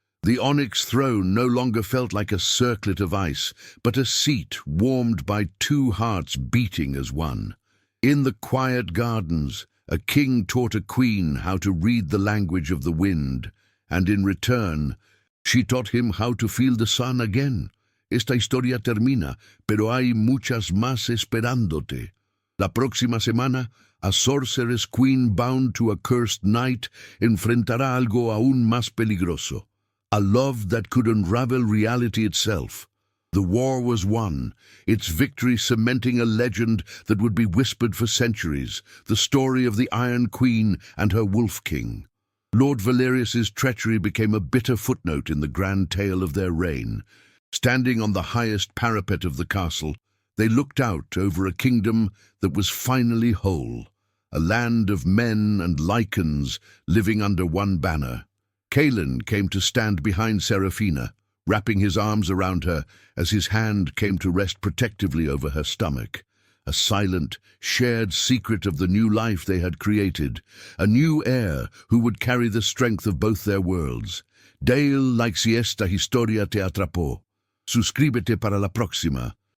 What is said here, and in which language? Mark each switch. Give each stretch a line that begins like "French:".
English: The onyx throne no longer felt like a circlet of ice, but a seat warmed by two hearts beating as one. In the quiet gardens, a king taught a queen how to read the language of the wind, and in return, she taught him how to feel the sun again.
Spanish: Esta historia termina, pero hay muchas más esperándote. La próxima semana,
English: a sorceress queen bound to a cursed knight
Spanish: enfrentará algo aún más peligroso.
English: A love that could unravel reality itself. The war was won, its victory cementing a legend that would be whispered for centuries, the story of the Iron Queen and her Wolf King. Lord Valerius's treachery became a bitter footnote in the grand tale of their reign. Standing on the highest parapet of the castle, they looked out over a kingdom that was finally whole, a land of men and Lycans living under one banner. Kaelin came to stand behind Seraphina, wrapping his arms around her as his hand came to rest protectively over her stomach. A silent, shared secret of the new life they had created, a new heir who would carry the strength of both their worlds.
Spanish: Dale, like si esta historia te atrapó. Suscríbete para la próxima.